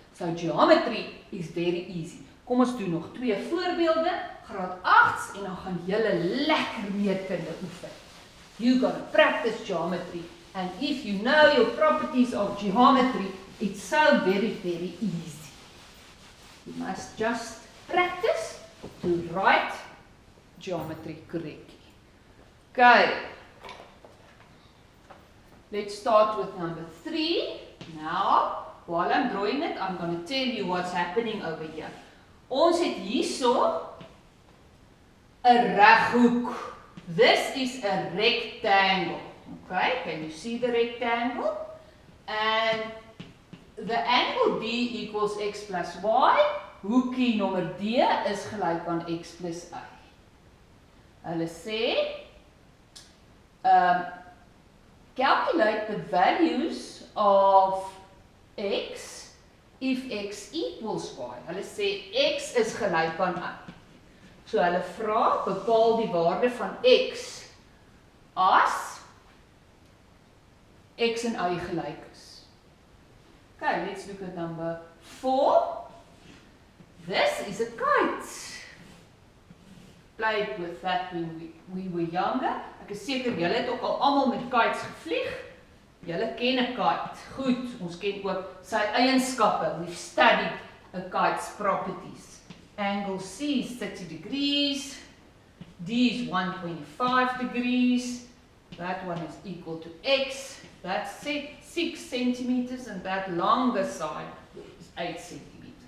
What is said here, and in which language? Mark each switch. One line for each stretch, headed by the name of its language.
English: So geometry is very easy.
Afrikaans: Kom ons doen nog 2 voorbeelde, graad 8s en dan gaan julle lekker meetkunde oefen.
English: You gotta practice geometry and if you know your properties of geometry, it's so very, very easy. You must just practice to write geometry correctly. Okay, let's start with number 3. Now, while I'm drawing it, I'm going to tell you what's happening over here.
Afrikaans: Ons het hierso 'n reghoek.
English: This is a rectangle. Okay, can you see the rectangle? And the angle D equals x plus y.
Afrikaans: Hoekie nommer D is gelyk aan x plus y. Hulle sê
English: calculate the values of x if x equals y.
Afrikaans: Hulle sê x is gelyk aan y. So hulle vra, bepaal die waarde van x as x en y gelyk is.
English: Okay, let's look at number 4. This is a kite. Played with that when we were younger.
Afrikaans: Ek is seker julle het ook al almal met kites gevlieg. Julle ken 'n kite. Goed, ons ken ook sy eienskappe.
English: We've studied a kite's properties. Angle C is 30 degrees. D is 125 degrees. That one is equal to x. That's 6 centimeters and that longer side is 8 centimeters.